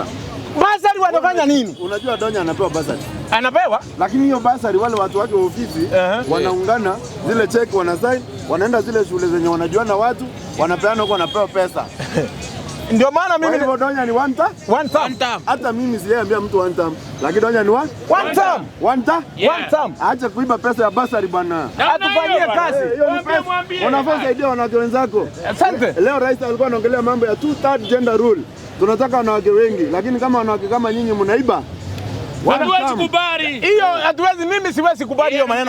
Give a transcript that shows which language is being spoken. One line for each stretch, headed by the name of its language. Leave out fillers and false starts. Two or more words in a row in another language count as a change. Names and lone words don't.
Swahili: Basari wanafanya nini? Unajua Donya anapewa basari. Anapewa? Lakini hiyo basari wale watu wake wa ofisi wanaungana, zile check wanasign, wanaenda zile shule zenye wanajuana watu, wanapeana huko, wanapewa pesa. Ndio maana mimi ni Donya ni
English: one term.
Swahili: Hata mimi sijaambia mtu
English: one term,
Swahili: lakini Donya ni
English: one term.
Swahili: Acha kuiba pesa ya basari bwana. Atufanyie kazi. Unafaa saidia wanawake wenzako. Asante. Leo rais alikuwa anaongelea mambo ya 2/3
English: gender rule.
Swahili: Tunataka wanawake wengi, lakini kama wanawake kama nyinyi mnaiba, hatuwezi kubali. Hiyo hatuwezi, mimi siwezi kubali hiyo maneno.